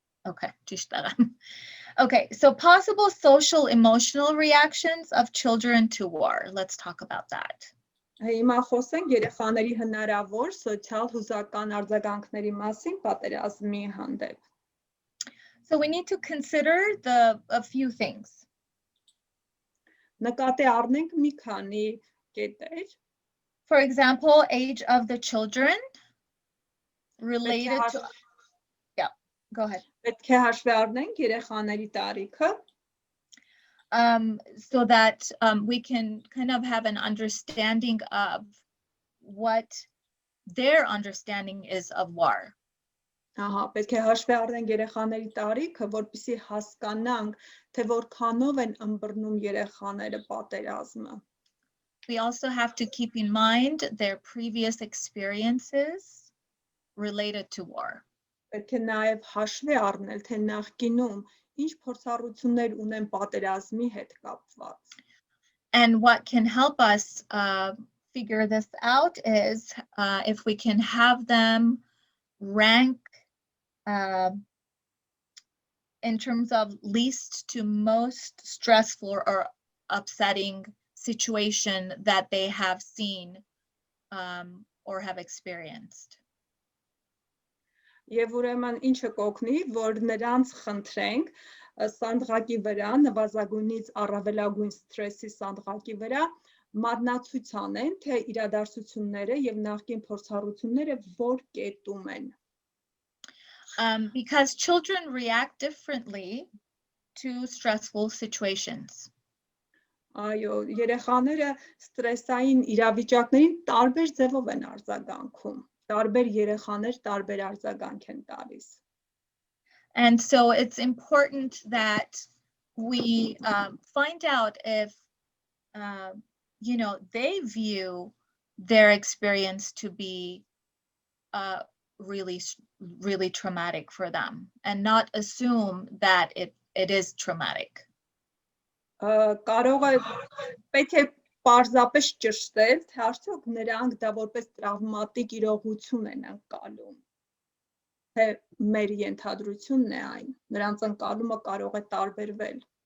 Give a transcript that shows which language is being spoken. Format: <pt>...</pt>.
<en>Okay,</en> <hy>ճիշտ եղա։</hy> <en>Okay, so possible social emotional reactions of children to war. Let's talk about that.</en> <hy>Հիմա խոսենք երեխաների հնարավոր սոցիալ հուզական արձագանքների մասին պատերազմի հանդեպ։</hy> <en>So we need to consider a few things.</en> <hy>Նկատի առնենք մի քանի կետեր։</hy> <en>For example, age of the children related to... Yeah, go ahead.</en> <hy>Պետք է հաշվի առնենք երեխաների տարիքը,</hy> <en>so that we can kind of have an understanding of what their understanding is of war.</en> <hy>Ահա, պետք է հաշվի առնենք երեխաների տարիքը, որպեսզի հասկանանք, թե որքանով են ըմբռնում երեխաները պատերազմը։</hy> <en>We also have to keep in mind their previous experiences related to war.</en> <hy>Պետք է նաև հաշվի առնել, թե նախկինում ինչ փորձառություններ ունեն պատերազմի հետ կապված։</hy> <en>And what can help us figure this out is if we can have them rank in terms of least to most stressful or upsetting situation that they have seen or have experienced.</en> <hy>Եվ ուրեմն ինչը կօգնի, որ նրանց խնդրենք սանդղակի վրա, նվազագույնից առավելագույն սթրեսի սանդղակի վրա մատնացույց անեն, թե իրադարձությունները եւ նախկին փորձառությունները որ կետում են։</hy> <en>Because children react differently to stressful situations.</en> <hy>Այո, երեխաները ստրեսային իրավիճակներին տարբեր ձևով են արձագանքում։ Տարբեր երեխաներ տարբեր արձագանք են տալիս։</hy> <en>And so it's important that we find out if they view their experience to be really traumatic for them and not assume that it is traumatic.</en> <hy>Կարող է պետք է պարզապես ճշտել, թե արդյոք նրանք դա որպես տրավմատիկ իրողություն են անցալում, թե մեր ենթադրությունն է այն, նրանց անցալումը կարող է տարբերվել։</hy>